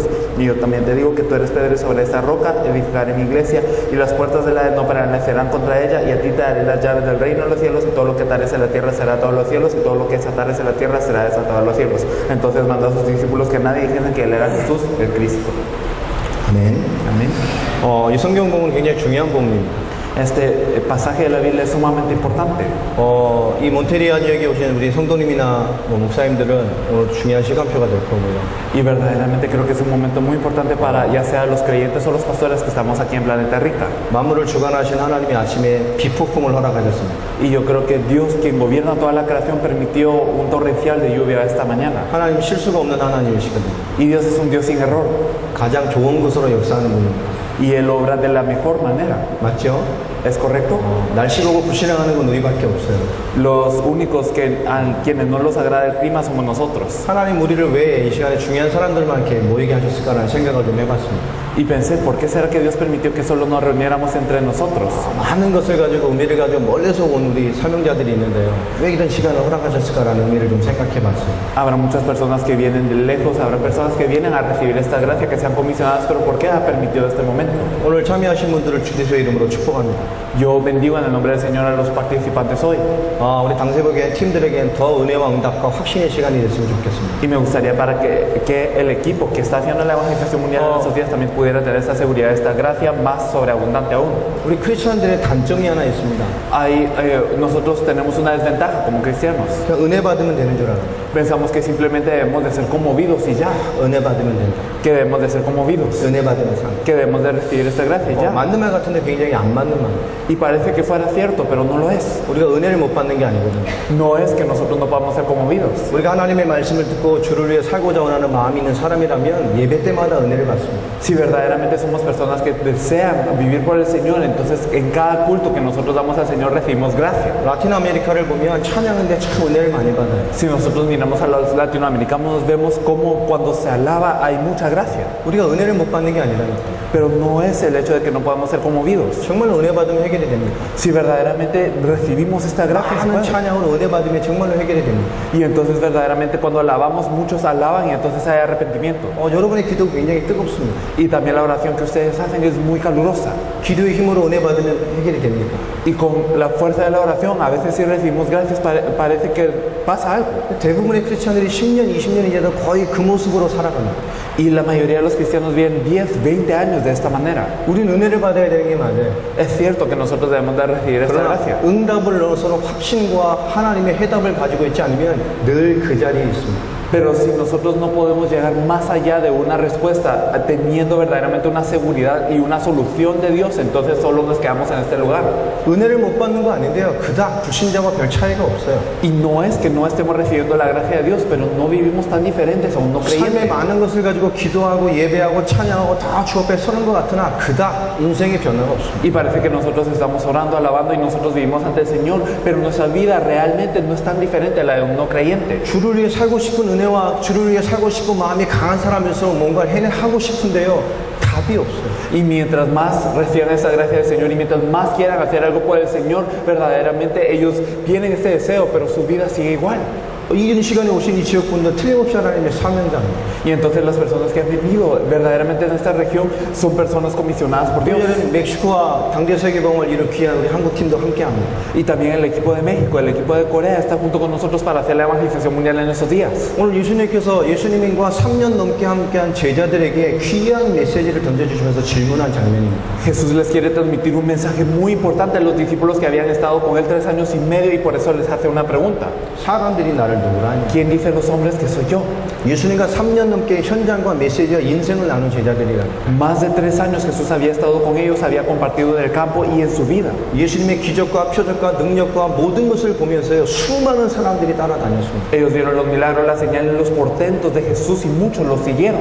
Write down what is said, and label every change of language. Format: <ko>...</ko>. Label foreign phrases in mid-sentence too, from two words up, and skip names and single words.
<es>Y yo también te digo que tú eres Pedro, y sobre esta roca edificaré mi iglesia, y las puertas de la no prevalecerán contra ella, y a ti te daré las llaves del reino de los cielos, y todo lo que atares en la tierra será atado a los cielos, y todo lo que desatares en la tierra será desatado a los cielos. Entonces mandó a sus discípulos que nadie dijesen que él era Jesús, el Cristo.</es> <ko>아멘.</ko> <es>Amén.</es> <ko>이 성경 본문 굉장히 중요한 본문입니다.</ko> <es>Este pasaje de la Biblia es sumamente importante.</es> <ko>이 몬테리아 지역에 오시는 우리 성도님이나 목사님들은 오늘 중요한 시간표가 될 거고요.</ko> <es>Y verdaderamente creo que es un momento muy importante para ya sea los creyentes o los pastores que estamos aquí en Planeta Rica.</es> <ko>만물을 주관하신 하나님이 아침에 비폭풍을 허락하셨습니다.</ko> <es>Y yo creo que Dios, quien gobierna toda la creación, permitió un torrencial de lluvia esta mañana.</es> <ko>하나님 실수가 없는 하나님이시거든요.</ko> <es>Y Dios es un Dios sin error.</es> <ko>가장 좋은 것으로 역사하는 분입니다.</ko> <es>Y Él obra de la mejor manera.</es> <ko>맞죠?</ko> <es>¿Es correcto?</es> <ko>날씨 보고 불신앙하는 건 우리밖에 없어요.</ko> <es>Los únicos que a quienes no los agrada el clima somos nosotros.</es> <ko>하나님 우리를 왜 이 시간에 중요한 사람들만 이렇게 모이게 하셨을까라는 생각을 좀 해봤습니다.</ko> <es>Y pensé, ¿por qué será que Dios permitió que solo nos reuniéramos entre nosotros?</es> <ko>많은 것을 가지고 의미를 가지고 멀리서 온 우리 사명자들이 있는데요. 왜 이런 시간을 허락하셨을까라는 의미를 좀 생각해봤어요.</ko> <es>Habrá muchas personas que vienen de lejos, habrá personas que vienen a recibir esta gracia, que sean comisionadas, pero ¿por qué ha permitido este momento?</es> <ko>오늘 참여하신 분들을 주님의 이름으로 축복합니다.</ko> <es>Yo bendigo en el nombre del Señor a los participantes hoy.</es> <ko>우리 당세복의 팀들에겐 더 은혜와 응답과 확신의 시간이 됐으면 좋겠습니다.</ko> <es>Y me gustaría para que el equipo que está haciendo la evangelización mundial en estos días también pudiera tener esta seguridad, esta gracia más sobreabundante aún.</es> <ko>우리 크리스천들의 단점이 하나 있습니다.</ko> <es>Nosotros tenemos una desventaja como cristianos.</es> <ko>그냥 은혜 받으면 되는 줄 알아요.</ko> <es>Pensamos que simplemente debemos de ser conmovidos y ya.</es> <ko>은혜 받으면 된다.</ko> <es>Que debemos de ser conmovidos.</es> <ko>은혜 받으면 산.</ko> <es>Que debemos de recibir esta gracia y ya.</es> <ko>맞는 말 같은데 굉장히 안 맞는 말.</ko> <es>Y parece que fuera cierto, pero no lo es.</es> <ko>우리가 은혜를 못 받는 게 아니거든요.</ko> <es>No es que nosotros no podamos ser conmovidos.</es> <ko>우리가 하나님의 말씀을 듣고 주를 위해 살고자 원하는 마음이 있는 사람이라면 예배 때마다 은혜를 받습니다.</ko> <es>Si verdaderamente somos personas que desean vivir por el Señor, entonces en cada culto que nosotros damos al Señor recibimos gracia.</es> <ko>라틴 아메리카를 보면 찬양인데 참 은혜를 많이 받아요.</ko> <es>Si nosotros miramos a los latinoamericanos, vemos cómo cuando se alaba hay mucha gracia.</es> <ko>우리가 은혜를 못 받는 게 아니라니까요.</ko> <es>Pero no es el hecho de que no podamos ser conmovidos.</es> <ko>정말 은혜 받을 받으면 해결이 됩니까?</ko> <es>Si verdaderamente recibimos esta gracia, se</es> <ko>많은</ko> <es>puede.</es> <ko>찬양으로 은혜 받으면 정말로 해결이 됩니다.</ko> <es>Y entonces verdaderamente cuando alabamos, muchos alaban y entonces hay arrepentimiento.</es> <ko>여러분의 기도 굉장히 뜨겁습니다.</ko> <es>Y también la oración que ustedes hacen es muy calurosa.</es> <ko>기도의 힘으로 은혜 받으면 해결이 됩니까?</ko> <es>Y con la fuerza de la oración, a veces si recibimos gracias parece que pasa algo.</es> <ko>대부분의 크리스찬들이 10년, 20년이 지나도 거의 그 모습으로 살아갑니다.</ko> <es>Y la mayoría de los cristianos viven 10, 20 años de esta manera.</es> <ko>우리는 은혜를 받아야 되는 게 맞아요.</ko> <es>Es cierto que nosotros debemos de recibir esta</es> <ko>그러나</ko> <es>gracia.</es> <ko>응답을 넣어서는 확신과 하나님의 해답을 가지고 있지 않으면 늘 그 자리에 있습니다.</ko> <es>Pero si nosotros no podemos llegar más allá de una respuesta teniendo verdaderamente una seguridad y una solución de Dios, entonces solo nos quedamos en este lugar.</es> <ko>은혜를 못 받는 거 아닌데요. 그닥 불신자와 별 차이가 없어요.</ko> <es>Y no es que no estemos recibiendo la gracia de Dios, pero no vivimos tan diferentes a un no</es> <ko>삶의</ko> <es>creyente.</es> <ko>많은 것을 가지고 기도하고 예배하고 찬양하고 다 주 앞에 서는 것 같으나 그닥 인생의 변화가 없습니다.</ko> <es>Y parece que nosotros estamos orando, alabando y nosotros vivimos ante el Señor, pero nuestra vida realmente no es tan diferente a la de un no creyente.</es> <ko>주를 위해 살고 싶은 은혜와 주를 위해 살고 싶은 마음이 강한 사람일수록 뭔가를 해내하고 싶은데요. 답이 없어요.</ko> <es>Y mientras más reciban esa gracia del Señor y mientras más quieran hacer algo por el Señor, verdaderamente ellos tienen este deseo, pero su vida sigue igual.</es> <ko>이런 시간에 오신 이 지역분들 틀림없이 하나님의 사명자입니다.</ko> <es>Y entonces las personas que han vivido verdaderamente en esta región son personas comisionadas por Dios.</es> <ko>오늘은 멕시코와 당대 세계봉을 이룬 귀한 우리 한국팀도 함께합니다.</ko> <es>Y también el equipo de México, el equipo de Corea está junto con nosotros para hacer la evangelización mundial en estos días.</es> <ko>오늘 예수님께서 예수님과 3년 넘게 함께한 제자들에게 귀한 메시지를 던져주시면서 질문한 장면입니다.</ko> <es>Jesús les quiere transmitir un mensaje muy importante a los discípulos que habían estado con él 3 años y medio y por eso les hace una pregunta.</es> <ko>사람들이 나를 누구라 하냐?</ko> <es>¿Quién dicen los hombres que soy yo?</es> <ko>예수님과 3년 넘게 현장과 메시지와 인생을 나눈 제자들이라.</ko> <es>Más de 3 años Jesús había estado con ellos, había compartido en el campo y en su vida.</es> <ko>예수님의 기적과 표적과 능력과 모든 것을 보면서요 수많은 사람들이 따라다녔습니다.</ko> <es>Ellos vieron los milagros, las señales, los portentos de Jesús y muchos los siguieron.</es>